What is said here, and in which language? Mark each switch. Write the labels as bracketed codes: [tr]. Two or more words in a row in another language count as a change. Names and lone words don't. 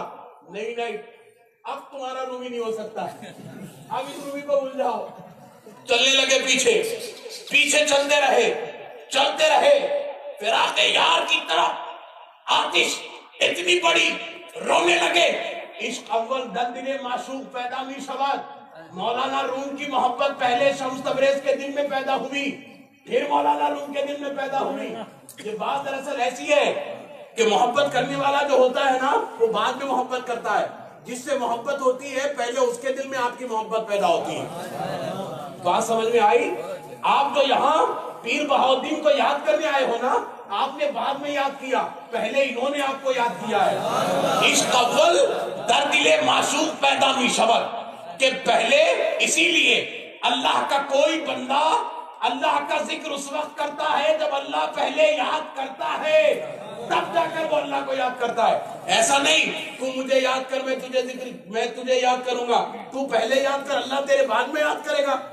[ur] نہیں اب تمہارا رومی نہیں ہو سکتا, اب اس رومی کو بھول جاؤ. چلنے لگے پیچھے چلتے رہے. فراق یار کی طرف آتش اتنی بڑی, رونے لگے. [fa] عشق اول در دل معشوق پیدا می شود. [ur] مولانا روم کی محبت پہلے شمس تبریز کے دل میں پیدا ہوئی, پھر مولانا روم کے دل میں پیدا ہوئی. یہ بات دراصل ایسی ہے کہ محبت کرنے والا جو ہوتا ہے نا, وہ بعد میں محبت کرتا ہے. جس سے محبت ہوتی ہے پہلے اس کے دل میں آپ کی محبت پیدا ہوتی ہے. بات سمجھ میں آئی؟ آپ جو یہاں پیر بہاؤالدین کو یاد کرنے آئے ہو نا, آپ نے بعد میں یاد کیا, پہلے انہوں نے آپ کو یاد کیا ہے. [fa] عشق اول در دل معشوق پیدا می شود, [ur] کہ پہلے اسی لیے اللہ کا کوئی بندہ اللہ کا ذکر اس وقت کرتا ہے جب اللہ پہلے یاد کرتا ہے, تب جا کر وہ اللہ کو یاد کرتا ہے. ایسا نہیں تو مجھے یاد کر, میں تجھے یاد کروں گا, تو پہلے یاد کر, اللہ تیرے بعد میں یاد کرے گا.